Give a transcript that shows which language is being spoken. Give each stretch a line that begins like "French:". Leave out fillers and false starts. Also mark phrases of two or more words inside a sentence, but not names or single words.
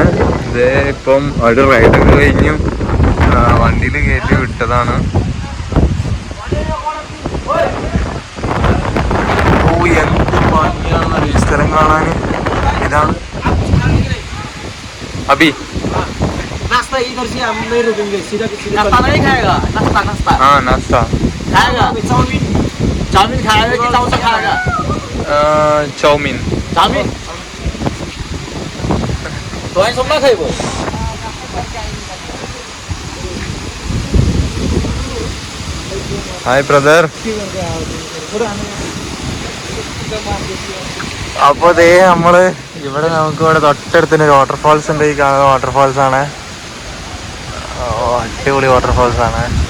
Malayalam: ഇത് ഇപ്പം ഒരു റൈഡൊക്കെ കഴിഞ്ഞു വണ്ടിയിൽ കയറ്റി വിട്ടതാണ്. എന്ത് ഭംഗിയാണ് ഈ സ്ഥലം കാണാൻ. ഇതാണ് അബി.
Hindi: नाश्ता इधर से हम नहीं रुकेंगे, सीधा नाश्ता नहीं खाएगा। नाश्ता हाँ नाश्ता खाएगा। चाउमीन खाएगा कि समोसा खाएगा? चाउमीन
Bangla: তো আই সব না খাইবো।
English: Hi brother.
Malayalam: അപ്പോൾ ദേ നമ്മള് ഇവിടെ നമുക്ക് ഇവിടെ തൊട്ടടുത്ത് തന്നെ ഒരു വാട്ടർഫാൾസ് ഉണ്ട്. ഈ കാണുന്ന വാട്ടർഫാൾസ് ആണ്. അടിപൊളി വാട്ടർഫാൾസ് ആണ്.